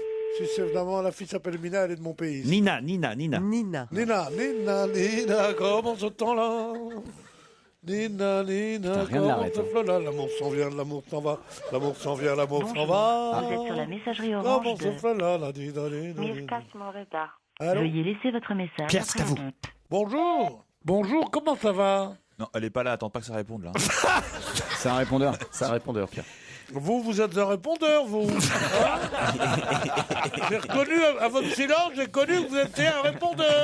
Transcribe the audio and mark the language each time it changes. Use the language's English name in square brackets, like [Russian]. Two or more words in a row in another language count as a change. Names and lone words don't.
[French] Si c'est vraiment la fille s'appelle Emina, elle est de mon pays. Nina. Nina. Nina, comment ce temps-là? Nina, Putain, rien ne comment l'arrête, ce fla-là? L'amour s'en vient, l'amour s'en va. L'amour s'en vient, l'amour s'en va. Vous êtes sur la messagerie Comment orange ce de fla-là, la di, da, di, da, di. Mirkas Moreta. Allô? Veuillez laisser votre message Pierre, après c'est à vous. le bip. Bonjour. Bonjour, comment ça va? Non, elle est pas là, attends pas que ça réponde là. C'est un répondeur. C'est un répondeur, Pierre. Vous êtes un répondeur, vous. Hein? J'ai reconnu, à votre silence, j'ai connu que vous étiez un répondeur.